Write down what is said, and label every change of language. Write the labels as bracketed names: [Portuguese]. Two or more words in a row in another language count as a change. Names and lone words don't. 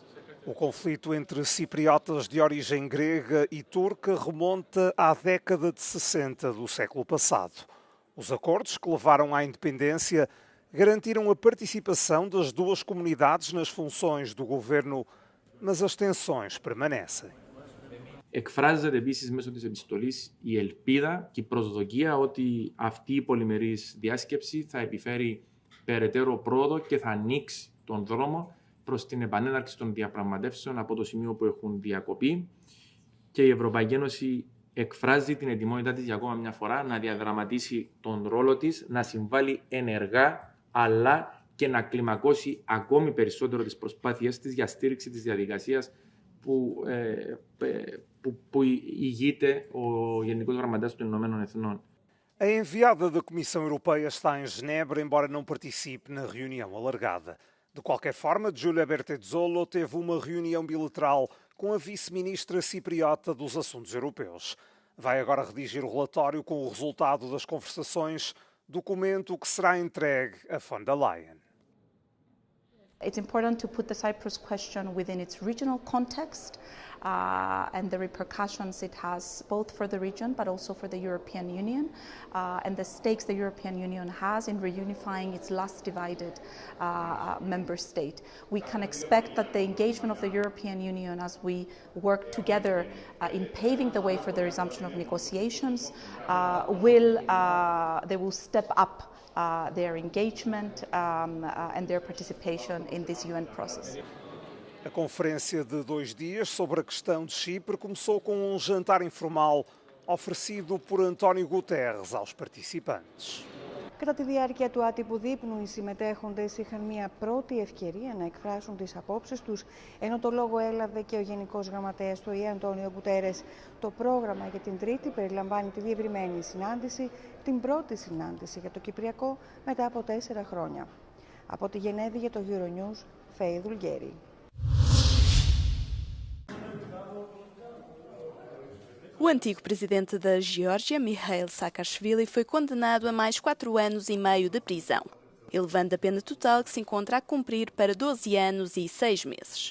[Portuguese] O conflito entre cipriotas de origem grega e turca remonta à década de 60 do século passado. Os acordos que levaram à independência garantiram a participação das duas comunidades nas funções do governo, mas as tensões permanecem. [Greek] Εκφράζεται επίσης μέσω της επιστολής η ελπίδα και η προσδοκία ότι αυτή η πολυμερής διάσκεψη θα επιφέρει περαιτέρω πρόοδο και θα ανοίξει τον δρόμο προς την επανέναρξη των διαπραγματεύσεων από το σημείο που έχουν διακοπεί και η Ευρωπαϊκή Ένωση εκφράζει την ετοιμότητά της για ακόμα μια φορά να διαδραματίσει τον ρόλο της, να συμβάλλει ενεργά αλλά και να κλιμακώσει ακόμη περισσότερο τις προσπάθειές της για στήριξη της διαδικασίας που ηγείται ο Γενικός Γραμματέας των Ηνωμένων Εθνών. [Portuguese] A enviada da Comissão Europeia está em Genebra, embora não participe na reunião alargada. De qualquer forma, Giulia Bertezzolo teve uma reunião bilateral com a vice-ministra cipriota dos Assuntos Europeus. Vai agora redigir o relatório com o resultado das conversações, documento que será entregue a von der Leyen. [English] It's important to put the Cyprus question within its regional context and the repercussions it has both for the region but also for the European Union and the stakes the European Union has in reunifying its last divided member state. We can expect that the engagement of the European Union as we work together in paving the way for the resumption of negotiations they will step up their engagement and their participation in this UN process. [Portuguese] A conferência de 2 dias sobre a questão de Chipre começou com um jantar informal oferecido por António Guterres aos participantes. [Greek] Κατά τη διάρκεια του άτυπου δείπνου, οι συμμετέχοντες είχαν μια πρώτη ευκαιρία να εκφράσουν τις απόψεις τους, ενώ το λόγο έλαβε και ο Γενικός Γραμματέας του ΟΗΕ, Αντώνιο Γκουτέρες. Το πρόγραμμα για την Τρίτη περιλαμβάνει τη διευρυμένη συνάντηση, την πρώτη συνάντηση για το Κυπριακό μετά από 4 χρόνια. Από τη Γενέβη για το Euronews, Φέη Δουλγέρη. [Portuguese] O antigo presidente da Geórgia, Mikhail Saakashvili, foi condenado a mais 4 anos e meio de prisão, elevando a pena total que se encontra a cumprir para 12 anos e 6 meses.